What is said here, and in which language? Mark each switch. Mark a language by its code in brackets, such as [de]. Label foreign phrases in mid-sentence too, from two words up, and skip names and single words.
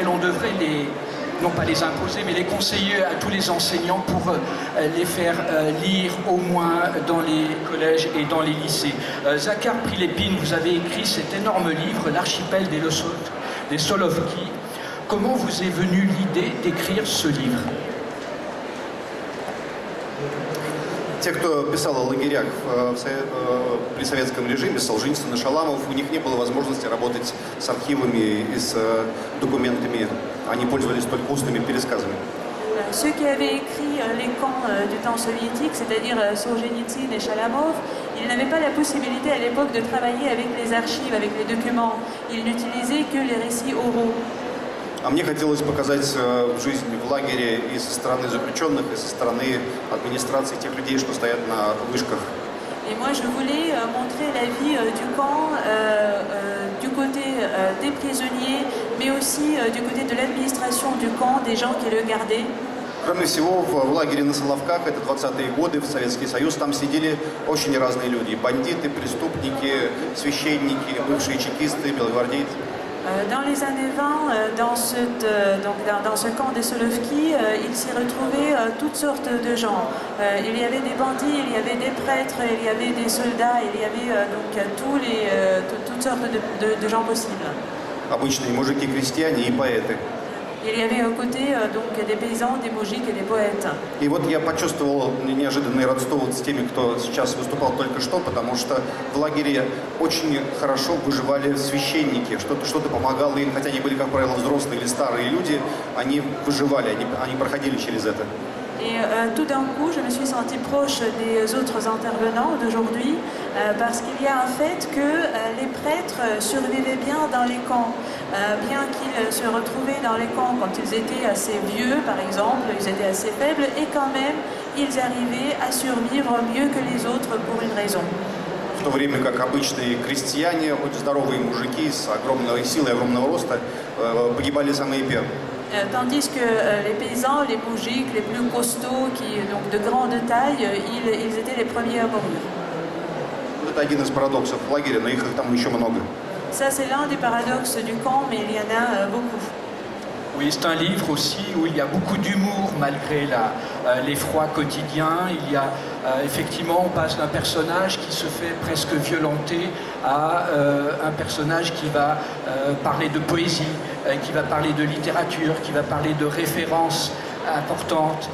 [fr] On devrait non pas les imposer, mais les conseiller à tous les enseignants pour les faire lire au moins dans les collèges et dans les lycées. Zakar Prilepine, vous avez écrit cet énorme livre, L'archipel des Solovki. Comment vous est venue l'idée d'écrire ce livre? [ru] Те, кто писал о лагерях при советском режиме, Солженицын и Шаламов, у них не было возможности работать с архивами и с документами. Они пользовались только устными пересказами. [fr] Ceux qui avaient écrit les camps du temps soviétique, c'est-à-dire Solzhenitsyn et Chalamov, ils n'avaient pas la possibilité à l'époque de travailler avec les archives, avec les documents. Ils n'utilisaient que les récits oraux. [ru] А мне хотелось показать жизнь в лагере и со стороны заключенных, и со стороны администрации тех людей, что стоят на вышках. [fr] Et moi, je voulais montrer la vie du camp, du côté des prisonniers, mais aussi du côté de l'administration du camp, des gens qui le gardaient. [ru] Кроме всего, в лагере на Соловках, это 20-е годы, в Советский Союз, там сидели очень разные люди. Бандиты, преступники, священники, бывшие чекисты, белогвардейцы. [fr] Dans les années 20, dans ce camp des Solovki, il s'y retrouvait toutes sortes de gens. Il y avait des bandits, il y avait des prêtres, il y avait des soldats, il y avait toutes sortes de gens possibles. [ru] Обычные мужики, крестьяне и поэты. [fr] Il y avait aux côtés des paysans, des moujiks et des poètes. [ru] И вот я почувствовал неожиданное родство вот с теми, кто сейчас выступал только что, потому что в лагере очень хорошо выживали священники, что-то помогало им, хотя они были, как правило, взрослые или старые люди, они выживали, они проходили через это. [fr] Et tout d'un coup, je me suis sentie proche des autres intervenants d'aujourd'hui parce qu'il y a un fait que les prêtres survivaient bien dans les camps. Bien qu'ils se retrouvaient dans les camps quand ils étaient assez vieux, par exemple, ils étaient assez faibles, et quand même, ils arrivaient à survivre mieux que les autres pour une raison. [ru] В то время как обычные крестьяне, очень здоровые мужики с огромной силой, огромного роста, погибали самые первые. [fr] Tandis que les paysans, les moujiks, les plus costauds, donc de grande taille, ils étaient les premiers à mourir. [ru] Это один из парадоксов лагеря, но их там еще много. [fr] Ça, c'est l'un des paradoxes du camp, mais il y en a beaucoup. Oui, c'est un livre aussi où il y a beaucoup d'humour malgré l'effroi quotidien. Il y a effectivement, on passe d'un personnage qui se fait presque violenter à un personnage qui va parler de poésie, qui va parler de littérature, qui va parler de références importantes.